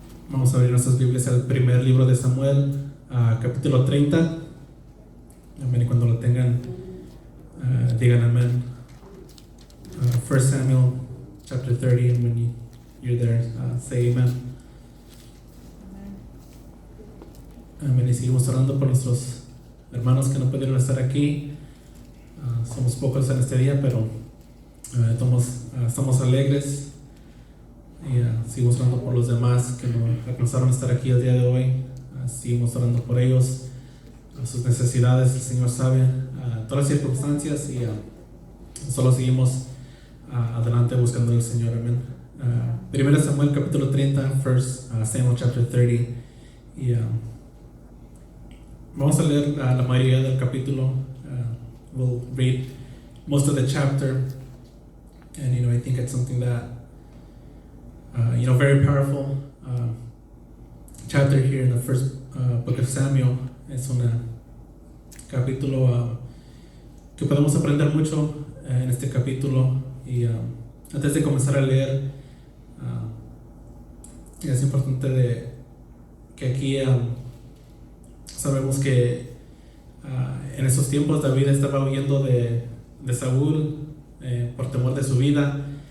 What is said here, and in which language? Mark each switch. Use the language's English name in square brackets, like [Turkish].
[Spanish] Vamos a abrir nuestras Biblias al primer libro de Samuel, capítulo 30. Amén. Y cuando lo tengan, digan amén. [English] 1 Samuel, chapter 30, and when you're there, say amen. [Spanish] Amén. Y seguimos orando por nuestros hermanos que no pudieron estar aquí. Somos pocos en este día, pero estamos alegres. Y seguimos orando por los demás que no alcanzaron a estar aquí el día de hoy. Seguimos orando por ellos, sus necesidades. El Señor sabe todas las circunstancias y solo seguimos adelante buscando al Señor. Amén. 1 Samuel capítulo 30, [English] 1 Samuel chapter 30. [Spanish] Y vamos a leer la mayoría del capítulo. [English] We'll read most of the chapter, and I think it's something that very powerful chapter here in the first book of Samuel. [Spanish] Es un capítulo que podemos aprender mucho en este capítulo. Y antes de comenzar a leer, es importante que aquí sabemos que en esos tiempos David estaba huyendo de Saúl por temor de su vida.